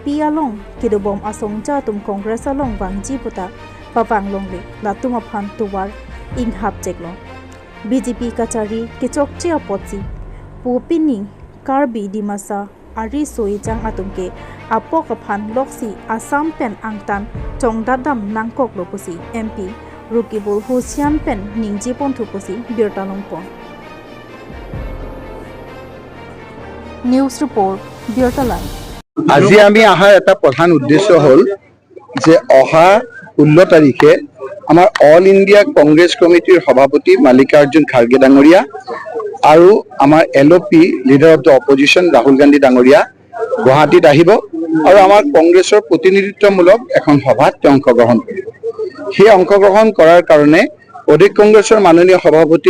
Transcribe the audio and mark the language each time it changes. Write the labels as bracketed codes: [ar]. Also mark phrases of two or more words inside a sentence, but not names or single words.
[mjw] along kidobom asong chatum Congress along bangji puta papang longle latuma phan tuwar ing hap cheklo BJP kachari kichok che apotsi pupini Karbi dimasa ari soijang atumke apok aphan loksi Assam pen angtan chongdadam nangkok lopusi MP Rukibul Hosian pen ningji pon thuposi birtalong pon [en] News report [mjw] birtalan [as] আজি আমি আহাৰ এটা প্ৰধান উদ্দেশ্য হল যে অহা 16 তাৰিখে আমাৰ অল ইণ্ডিয়া কংগ্ৰেছ কমিটিৰ সভাপতি মাল্লিকাৰ্জুন খাৰ্গে ডাঙৰীয়া আৰু আমাৰ LOP [en] leader of the opposition [as] ৰাহুল গান্ধী ডাঙৰীয়া গুৱাহাটীত আহিব আৰু আমাৰ কংগ্ৰেছৰ প্ৰতিনিধিত্বমূলক এখন সভাত অংশগ্ৰহণ কৰিব সেই অংশগ্ৰহণ কৰাৰ কাৰণে অধিক কংগ্ৰেছৰ মাননীয় সভাপতি